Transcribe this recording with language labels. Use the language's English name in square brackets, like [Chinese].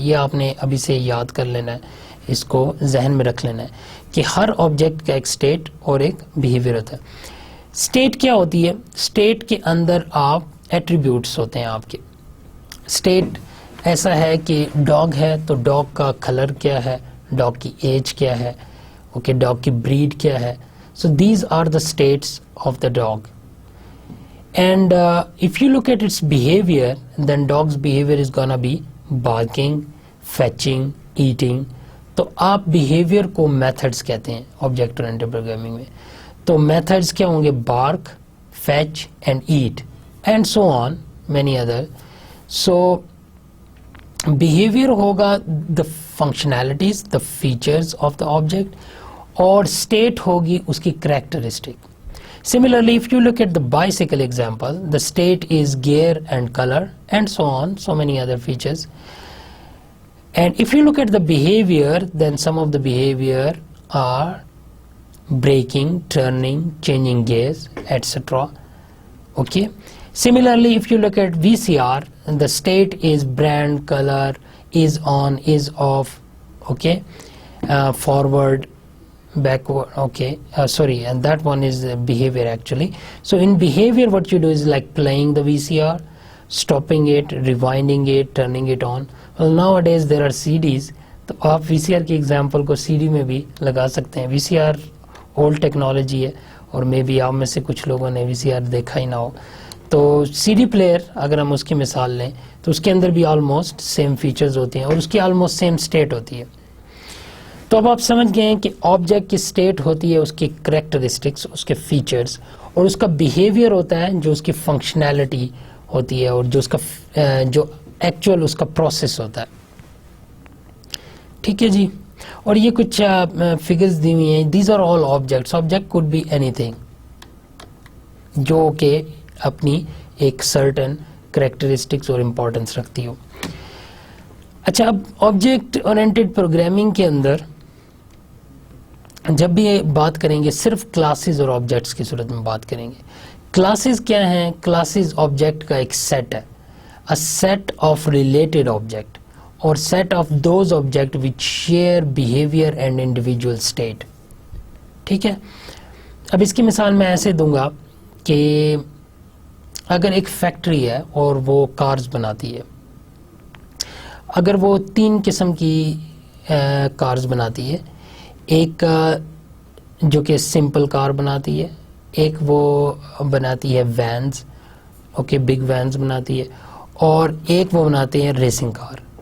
[Urdu] یہ آپ نے ابھی سے یاد کر لینا ہے, اس کو ذہن میں رکھ لینا ہے کہ ہر آبجیکٹ کا ایک اسٹیٹ اور ایک بیہیویئر ہوتا ہے. اسٹیٹ کیا ہوتی ہے؟ اسٹیٹ کے اندر آپ ایٹریبیوٹس ہوتے ہیں آپ کے. اسٹیٹ ایسا ہے کہ ڈاگ ہے تو ڈاگ کا کلر کیا ہے, ڈاگ کی ایج کیا ہے, اوکے, ڈاگ کی بریڈ کیا ہے. [English] So these are the states of the dog. And if you look at its behaviour, then dog's behaviour is gonna be barking, fetching, eating. [Urdu] تو آپ بیہیویئر کو میتھڈس کہتے ہیں آبجیکٹ اورینٹڈ پروگرامنگ میں. تو میتھڈس کیا ہوں گے؟ [English] Bark, fetch and eat and so on many other. سو behaviour ہوگا the functionalities, the features of the object, [Urdu] اور اسٹیٹ ہوگی اس کی characteristic. [English] Similarly, if you look at the bicycle example, the state is gear and color and so on, so many other features. And if you look at the behavior, then some of the behavior are braking, turning, changing gears, etc. Okay. Similarly, if you look at VCR, the state is brand, color, is on, is off, okay, forward, backward, okay, sorry, and that one is behavior actually. So in behavior what you do is like playing the VCR, stopping it, rewinding it, turning it on. Well, nowadays there are CDs, [Urdu] تو آپ VCR کی example کو CD میں بھی لگا سکتے ہیں. VCR old technology ہے اور مے بی آپ میں سے کچھ لوگوں نے VCR دیکھا ہی نہ ہو. تو CD پلیئر اگر ہم اس کی مثال لیں تو اس کے اندر بھی آلموسٹ سیم فیچرز ہوتے ہیں اور اس کی آلموسٹ سیم اسٹیٹ ہوتی ہے. تو اب آپ سمجھ گئے ہیں کہ آبجیکٹ کی اسٹیٹ ہوتی ہے اس کی کریکٹرسٹکس, اس کے فیچرز, اور اس کا بیہیویئر ہوتا ہے جو اس کی فنکشنالٹی ہوتی ہے اور جو اس کا جو ایکچوئل اس کا پروسیس ہوتا ہے. ٹھیک ہے جی. اور یہ کچھ فگرز دی ہوئی ہیں. [English] These are all objects. Object could be anything [Urdu] جو کہ اپنی ایک سرٹن کریکٹرسٹکس اور امپورٹنس رکھتی ہو. اچھا, اب آبجیکٹ اورینٹڈ پروگرامنگ کے اندر جب بھی بات کریں گے صرف کلاسز اور آبجیکٹس کی صورت میں بات کریں گے. کلاسز کیا ہیں؟ کلاسز آبجیکٹ کا ایک سیٹ ہے, [English] a set of related object [Urdu] اور [English] set of those object which share behavior and individual state. [Urdu] ٹھیک ہے. اب اس کی مثال میں ایسے دوں گا کہ اگر ایک فیکٹری ہے اور وہ کارز بناتی ہے, اگر وہ 3 قسم کی کارز بناتی ہے, ایک جو کہ سمپل کار بناتی ہے, ایک وہ بناتی ہے وینز, اوکے, بگ وینز بناتی ہے, اور ایک وہ بناتے ہیں ریسنگ کار.